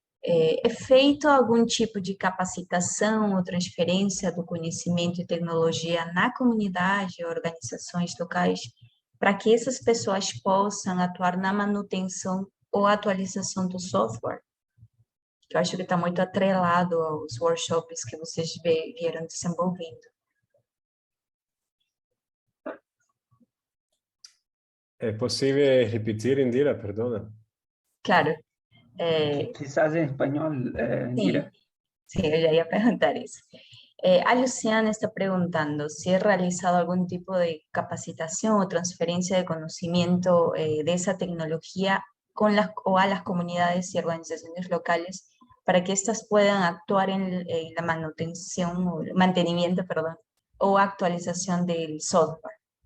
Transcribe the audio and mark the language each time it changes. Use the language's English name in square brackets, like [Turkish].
[Portuguese] É feito algum tipo de capacitação ou transferência do conhecimento e tecnologia na comunidade ou organizações locais para que essas pessoas possam atuar na manutenção ou atualização do software. Eu acho que está muito atrelado aos workshops que vocês vieram desenvolvendo. [Spanish] ¿Es posible repetir, Indira? Perdona. Claro. Quizás [Portuguese] em espanhol, Indira. Sim, eu já ia perguntar isso. A Luciana está perguntando [Spanish] si he realizado algún tipo de capacitación o transferencia de conocimiento de esa tecnología o a las comunidades y organizaciones locales para que éstas puedan actuar en la mantenimiento o actualización del software.